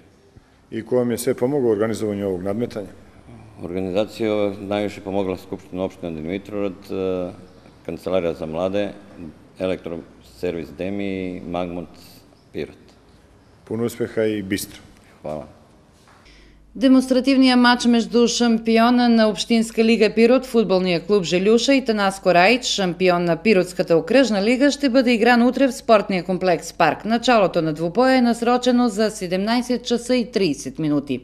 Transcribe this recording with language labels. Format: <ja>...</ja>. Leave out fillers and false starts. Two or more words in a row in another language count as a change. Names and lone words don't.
<sr>I ko vam je sve pomogao u organizovanju ovog nadmetanja? Organizaciju najviše pomogla Skupština opštine Dimitrovgrad, Kancelarija za mlade, Elektroservis Demi i Magmont Pirot. Puno uspeha i bistro. Hvala.</sr> <bg>Демонстративният матч между шампиона на Общинска лига Пирот, футболния клуб Желюша и Танаско Раич, шампион на Пиротската окръжна лига, ще бъде игран утре в спортния комплекс Парк. Началото на двубоя е насрочено за 17 часа и 30 минути.</bg>